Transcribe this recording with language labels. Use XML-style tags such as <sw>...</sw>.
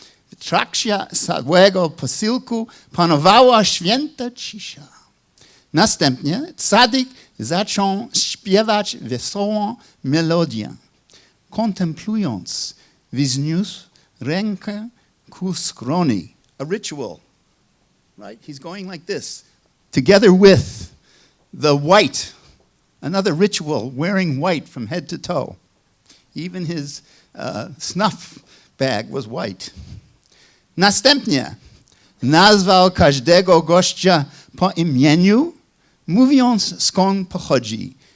<pl>W trakcie całego posiłku panowała święta cisza. Następnie tzadik zaczął śpiewać wesołą melodię. Kontemplując, wzniósł rękę ku skroni.</pl> <en>A ritual, right? He's going like this. Together with the white, another ritual, wearing white from head to toe. Even his snuff bag was white.</en> <pl>Następnie nazwał każdego gościa po imieniu, mówiąc skąd pochodzi.</pl>